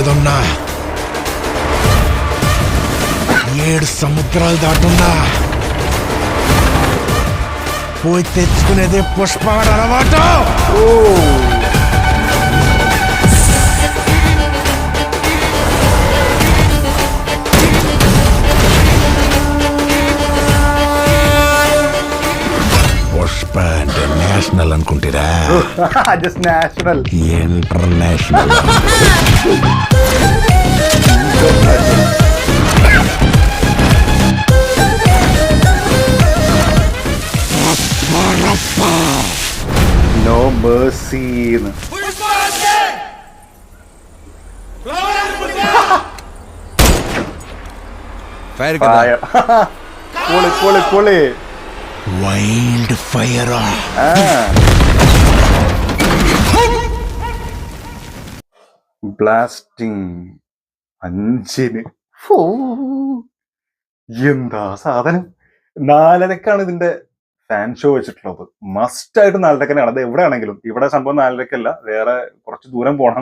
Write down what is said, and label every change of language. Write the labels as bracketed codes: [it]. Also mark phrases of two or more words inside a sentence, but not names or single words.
[te] మీద ఉన్నా, 7 సముద్రాలు దాటున్నా పోయి తెచ్చుకునేదే పుష్పవాడ అలవాటు. పుష్ప అంటే నేషనల్ అనుకుంటారా? [en] Just national. [te] ఇంటర్నేషనల్. [en] No mercy. [te] ఫైర్ కదా. [ml] പൊളി പൊളി പൊളി. [en] Wild fire. [ml] ബ്ലാസ്റ്റിംഗ് 5-ന്. എന്താ സാധനം. 4:30 ഇതിന്റെ ഫാൻ ഷോ വെച്ചിട്ടുള്ളത്. മസ്റ്റ് ആയിട്ട് 4:30 കാണാം. അത് എവിടെയാണെങ്കിലും. ഇവിടെ സംഭവം 4:30 വേറെ കുറച്ച് ദൂരം പോകണം.